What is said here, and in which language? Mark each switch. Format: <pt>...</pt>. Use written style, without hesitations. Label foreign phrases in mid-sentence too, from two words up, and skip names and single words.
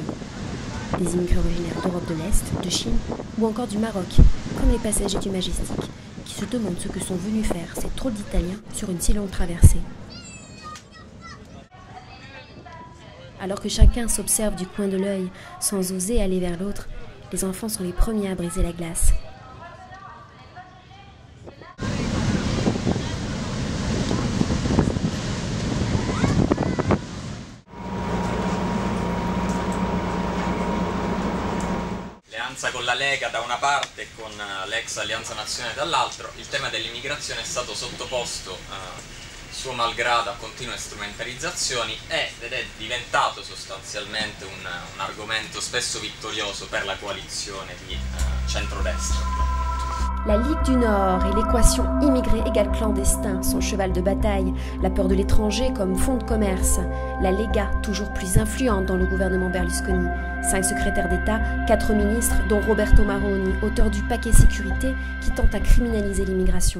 <fr>Des immigrés originaires d'Europe de l'Est, de Chine ou encore du Maroc, comme les passagers du Majestic, qui se demandent ce que sont venus faire ces drôles d'Italiens sur une si longue traversée. Alors que chacun s'observe du coin de l'œil sans oser aller vers l'autre, les enfants sont les premiers à briser la glace.</fr> <it>Con la Lega da una parte e con l'ex Alleanza Nazionale dall'altro, il tema dell'immigrazione è stato sottoposto suo malgrado a continue strumentalizzazioni ed è diventato sostanzialmente un argomento spesso vittorioso per la coalizione di centrodestra.</it> <fr>La Ligue du Nord et l'équation immigré égale clandestin, son cheval de bataille, la peur de l'étranger comme fonds de commerce, la Lega toujours plus influente dans le gouvernement Berlusconi, 5 secrétaires d'État, 4 ministres, dont Roberto Maroni, auteur du paquet sécurité qui tente à criminaliser l'immigration.</fr>